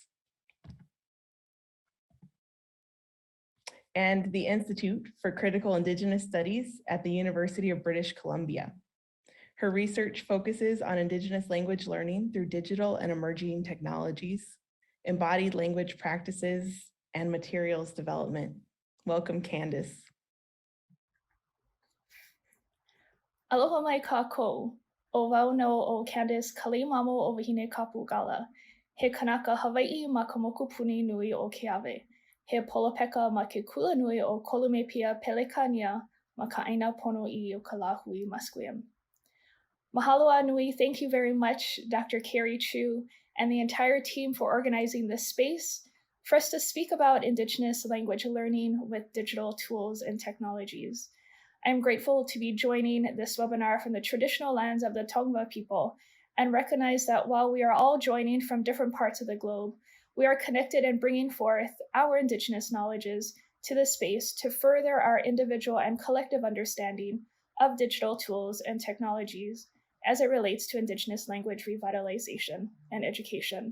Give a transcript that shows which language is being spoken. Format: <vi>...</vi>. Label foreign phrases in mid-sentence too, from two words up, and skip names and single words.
<en>And the Institute for Critical Indigenous Studies at the University of British Columbia. Her research focuses on Indigenous language learning through digital and emerging technologies, embodied language practices, and materials development. Welcome, Candace.</en> <haw>Aloha mai kākou, o wau no o Candace Kaleimamoowahinekapu Galla, he kanaka Hawaii ma ka mokupuni nui o ke ave, he polopeka ma ke kula nui o Kolumepia Pelekania ma ka aina pono I o ka lahui masquim. Mahalo nui,</haw> <en>thank you very much, Dr. Kari Chu, and the entire team for organizing this space for us to speak about Indigenous language learning with digital tools and technologies. I'm grateful to be joining this webinar from the traditional lands of the Tongva people and recognize that while we are all joining from different parts of the globe, we are connected and bringing forth our Indigenous knowledges to the space to further our individual and collective understanding of digital tools and technologies as it relates to Indigenous language revitalization and education.</en>